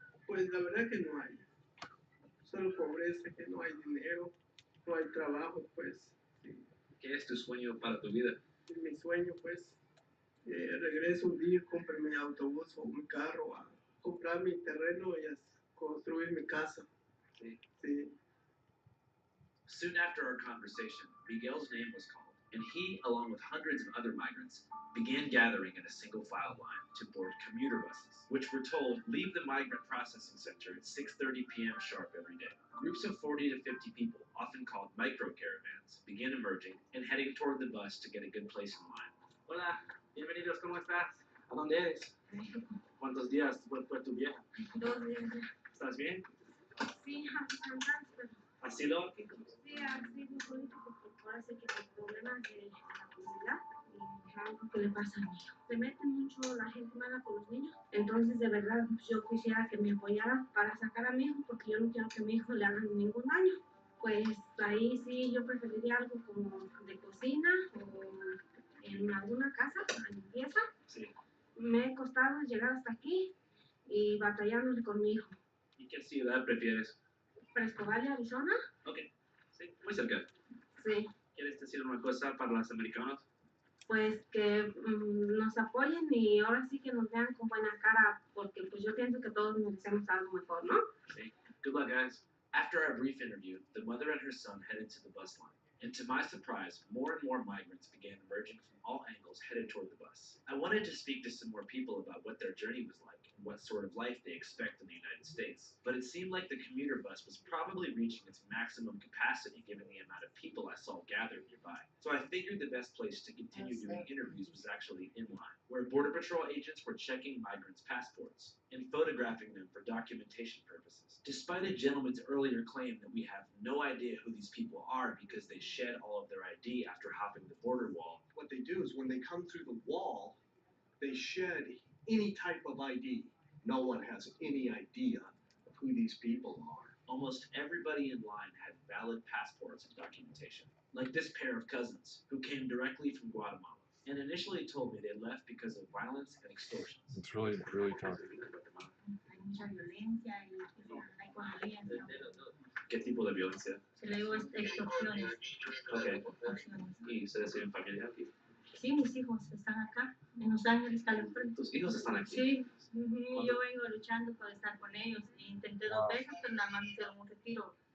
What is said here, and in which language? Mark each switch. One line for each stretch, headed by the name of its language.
Spanish: Pues la verdad que no hay. Solo pobreza, que no hay dinero, no hay trabajo, pues. Sí. ¿Qué es tu sueño para tu vida? Mi sueño, pues, regreso un día, compre mi autobús o mi carro, a comprar mi terreno y a construir mi casa. Sí. Sí.
English: Soon after our conversation, Miguel's name was called, and he, along with hundreds of other migrants, began gathering in a single file line to board commuter buses, which were told leave the migrant processing center at 6:30 p.m. sharp every day. Groups of 40 to 50 people, often called micro caravans, began emerging and heading toward the bus to get a good place in line.
Spanish: Hola, bienvenidos, ¿cómo estás? ¿A dónde eres? ¿Cuántos días fue tu viaje? 2 días. ¿Estás bien? Sí, antes, pero ¿Asilo aquí? sí, así muy político, porque ahora sé que por problemas de la comunidad y algo que le pasa a mi hijo. Se mete mucho la gente mala con los niños, entonces de verdad yo quisiera que me apoyaran para sacar a mi hijo, porque yo no quiero que a mi hijo le hagan ningún daño. Pues ahí sí yo preferiría algo como de cocina o en alguna casa, a limpieza. Sí. Me he costado llegar hasta aquí y batallándole con mi hijo. ¿Y qué ciudad prefieres? Fresco Valley, Arizona. Ok, sí, muy cerca. Sí. ¿Quieres decir una cosa para los americanos? Pues que nos apoyen y ahora sí que nos vean con buena cara, porque pues yo pienso que todos merecemos algo mejor, ¿no?
English: Sí. Good luck, guys. After our brief interview, the mother and her son headed to the bus line. And to my surprise, more and more migrants began emerging from all angles headed toward the bus. I wanted to speak to some more people about what their journey was like and what sort of life they expect in the United States. But it seemed like the commuter bus was probably reaching its maximum capacity given the amount of people I saw gathered nearby. So I figured the best place to continue doing interviews was actually in line, where Border Patrol agents were checking migrants' passports and photographing them for documentation purposes. Despite a gentleman's earlier claim that we have no idea who these people are because they shed all of their ID after hopping the border wall. What they do is when they come through the wall, they shed any type of ID. No one has any idea of who these people are. Almost everybody in line had valid passports and documentation, like this pair of cousins who came directly from Guatemala and initially told me they left because of violence and extortions. It's really, really tough.
Spanish: Hay mucha violencia y hay economía. ¿Qué tipo de violencia? Se le digo extorsiones. Ok. ¿Y ustedes tienen familia aquí? Sí, mis hijos están acá, en Los Ángeles, California. Tus hijos están aquí. Sí, yo vengo luchando por estar con ellos. Intenté 2 veces, pero nada más me hicieron un retiro.